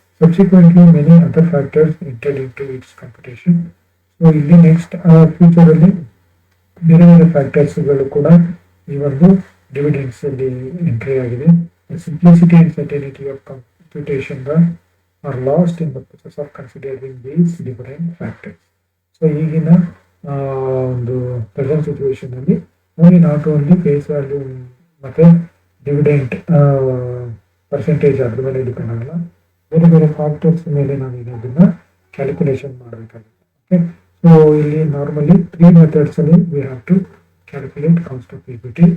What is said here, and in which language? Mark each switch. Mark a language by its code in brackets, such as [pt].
[en] Subsequently many other factors entered into its computation. [kn] So ಇಲ್ಲಿ next future ಅಲ್ಲಿ ಬೇರೆ ಬೇರೆ ಫ್ಯಾಕ್ಟರ್ಸ್ಗಳು ಕೂಡ ಈ ಒಂದು ಡಿವಿಡೆಂಡ್ಸ್ ಅಲ್ಲಿ ಎಂಟ್ರಿ ಆಗಿದೆ. [en] The simplicity and certainty of computation are lost in the process of considering these different factors. [kn] So ಈಗಿನ ಒಂದು ಪ್ರೆಸೆಂಟ್ ಸಿಚುವೇಶನ್ ಅಲ್ಲಿ only not only face value ಮತ್ತೆ ಡಿವಿಡೆಂಟ್ ಪರ್ಸೆಂಟೇಜ್ ಅದ್ರ ಮೇಲೆ ಡಿಪೆಂಡ್ ಆಗಲ್ಲ, ಬೇರೆ ಬೇರೆ ಫ್ಯಾಕ್ಟರ್ಸ್ ಮೇಲೆ ನಾವು ಇದನ್ನ ಕ್ಯಾಲ್ಕುಲೇಷನ್ ಮಾಡಬೇಕಾಗುತ್ತೆ. [en] Okay, so ಇಲ್ಲಿ normally 3 methods ಅಲ್ಲಿ we have to calculate cost of equity.